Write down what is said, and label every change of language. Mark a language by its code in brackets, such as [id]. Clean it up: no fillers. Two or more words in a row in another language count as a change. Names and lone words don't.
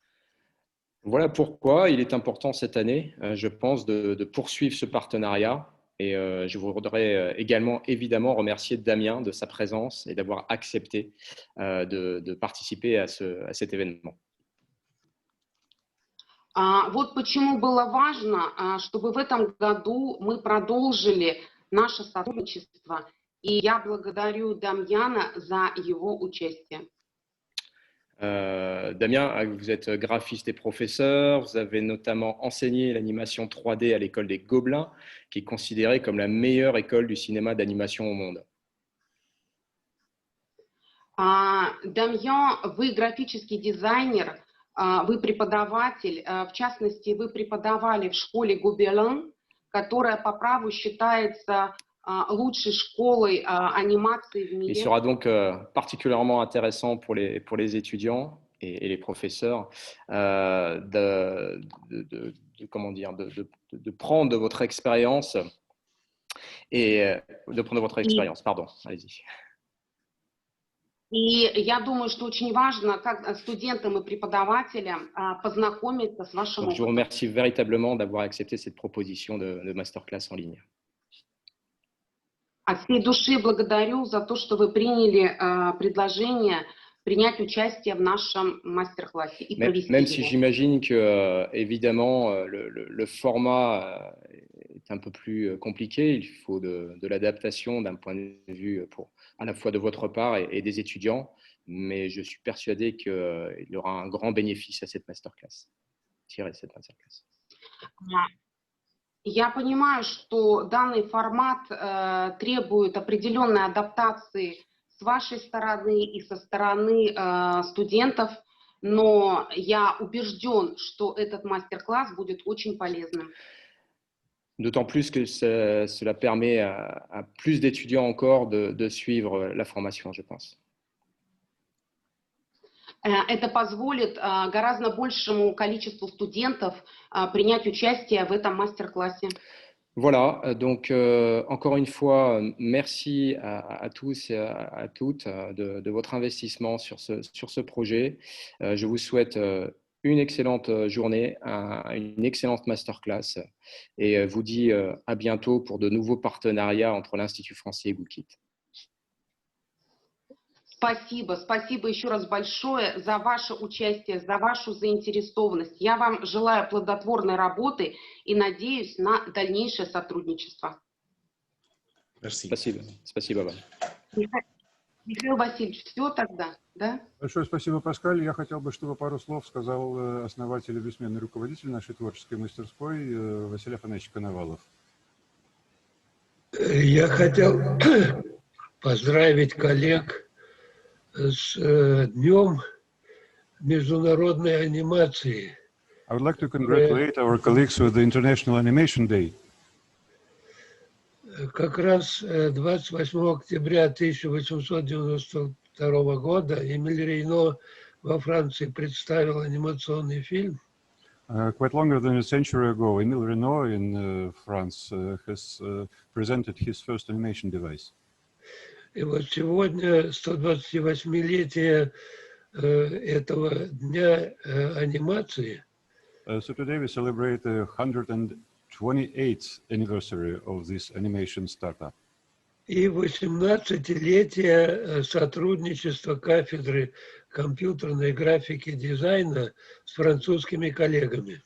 [fr] Voilà pourquoi il est important cette année, je pense, de poursuivre ce partenariat Et je voudrais également, évidemment, remercier Damien de sa présence et d'avoir accepté de participer à cet événement. [ru] Вот почему было важно, чтобы в этом году мы продолжили наше сотрудничество. И я благодарю Дамьяна за его участие. [fr] Damien, vous êtes graphiste et professeur. Vous avez notamment enseigné l'animation 3D à l'école des Gobelins, qui est considérée comme la meilleure école du cinéma d'animation au monde. [ru] Дамьян, вы графический дизайнер, вы преподаватель, в частности, вы преподавали в школе Гобелин, которая по праву считается лучшей школой анимации в мире. [fr] Il sera donc particulièrement intéressant pour les étudiants et les professeurs de prendre votre expérience Pardon, allez-y. [ru] И я думаю, что очень важно, как студентам и преподавателям, познакомиться с вашим [fr] Donc, je vous [ru] опытом. [fr] remercie véritablement d'avoir accepté cette proposition de masterclass en ligne. [ru] От всей души благодарю за то, что вы приняли предложение принять участие в нашем мастер-классе и провести [fr] Même si [ru] его. [fr] j'imagine que, évidemment, le format est un peu plus compliqué, il faut de l'adaptation d'un point de vue à la fois de votre part et des étudiants, mais je suis persuadé qu'il y aura un grand bénéfice à cette masterclass, tiré de cette masterclass. [ru] Я понимаю, что данный формат требует определенной адаптации с вашей стороны и со стороны студентов, но я убежден, что этот мастер-класс будет очень полезным. [fr] D'autant plus que cela permet à plus d'étudiants encore de suivre la formation, je pense. [ru] Это позволит гораздо большему количеству студентов принять участие в этом мастер-классе. [fr] Voilà, donc encore une fois, merci à tous et à toutes de votre investissement sur ce projet. Je vous souhaite une excellente journée, une excellente masterclass et vous dis à bientôt pour de nouveaux partenariats entre l'Institut français et Bookit. [ru] Спасибо, спасибо еще раз большое за ваше участие, за вашу заинтересованность. Я вам желаю плодотворной работы и надеюсь на дальнейшее сотрудничество. Спасибо. Спасибо вам. Михаил Васильевич, все тогда, да? Большое спасибо, Паскаль. Я хотел бы, чтобы пару слов сказал основатель и бессменный руководитель нашей творческой мастерской Василий Афанасьевич Коновалов. Я хотел поздравить коллег с Днем международной анимации. [en] I would like to congratulate our colleagues with the International Animation Day. [ru] Как раз 28 октября 1892 года Эмиль Рейно во Франции представил анимационный фильм. [en] Quite longer than a century ago, Émile Reynaud in France has presented his first animation device. [ru] И вот сегодня 128-летие этого дня анимации. [en] So today we celebrate the 128th anniversary of this animation startup. [ru] И 18-летие сотрудничества кафедры компьютерной графики и дизайна с французскими коллегами.